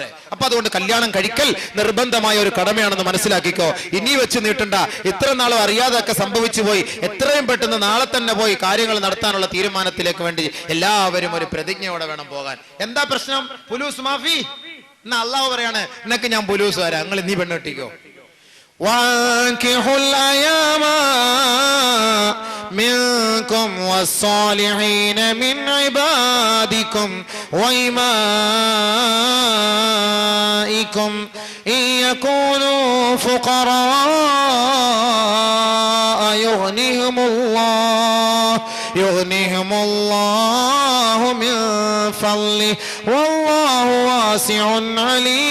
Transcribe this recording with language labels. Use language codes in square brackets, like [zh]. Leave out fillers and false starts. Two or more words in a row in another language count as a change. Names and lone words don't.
[ml] അപ്പൊ അതുകൊണ്ട് കല്യാണം കഴിക്കൽ നിർബന്ധമായ ഒരു കടമയാണെന്ന് മനസ്സിലാക്കിക്കോ. ഇനി വെച്ച് നീട്ടണ്ട. ഇത്ര നാളും അറിയാതൊക്കെ സംഭവിച്ചു പോയി. എത്രയും പെട്ടെന്ന് നാളെ തന്നെ പോയി കാര്യങ്ങൾ നടത്താനുള്ള തീരുമാനത്തിലേക്ക് വേണ്ടി എല്ലാവരും ഒരു പ്രതിജ്ഞയോടെ വേണം പോകാൻ. എന്താ പ്രശ്നം? [ar] فلوس ما في. [ml] എന്നാ അള്ളാഹു പറയാണ്, നിനക്ക് ഞാൻ പുലൂസ് വരാം, നിങ്ങൾ നീ പെണ്ണ് കെട്ടിക്കോ. [ar] وَأَنكِحُوا الْأَيَامَ مِنكُمْ وَالصَّالِحِينَ مِنْ عِبَادِكُمْ وَإِمَائِكُمْ إِنْ يَكُونُوا فُقَرَاءَ يُغْنِهِمُ اللَّهُ مِنْ فَضْلِهِ وَاللَّهُ وَاسِعٌ عَلِيمٌ.